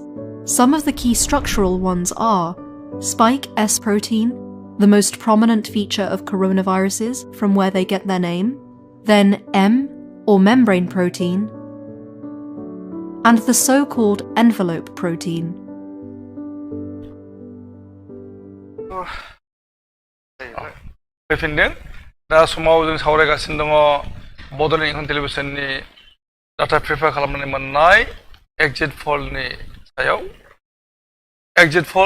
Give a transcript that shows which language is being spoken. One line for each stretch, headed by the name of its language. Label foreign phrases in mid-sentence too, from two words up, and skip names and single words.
English: Some of the key structural ones are spike S protein, the most prominent feature of coronaviruses from where they get their name, then M, or membrane protein, and the so-called envelope protein.
Bodo: दा समाव जों सावरायगासिनो दङ बड'लेण्ड इंखं टेलिभिजननि
English: data prepare
Bodo: खालामनानै मोननाय एग्जिट पलनि सायाव
English: exit poll